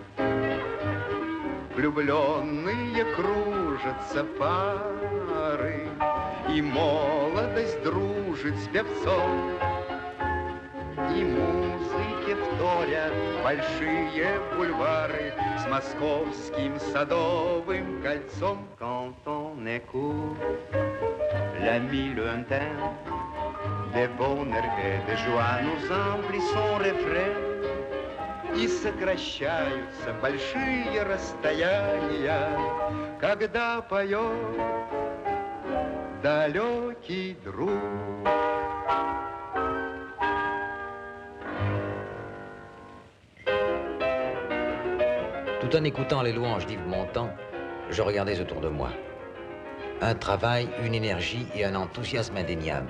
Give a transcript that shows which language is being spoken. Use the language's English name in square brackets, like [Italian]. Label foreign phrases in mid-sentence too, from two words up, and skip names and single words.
[Russian] Влюбленные кружатся пары, и молодость дружит с певцом, и музыке вторят большие бульвары с московским садовым кольцом. [French] Quand on écoute l'ami lointain, de bonheur et de joie nous emplissons refrain, [Russian] и сокращаются большие расстояния, когда поет далекий друг. [French] Tout en écoutant les louanges d'Yves Montand, je regardais autour de moi. Un travail, une énergie et un enthousiasme indéniables.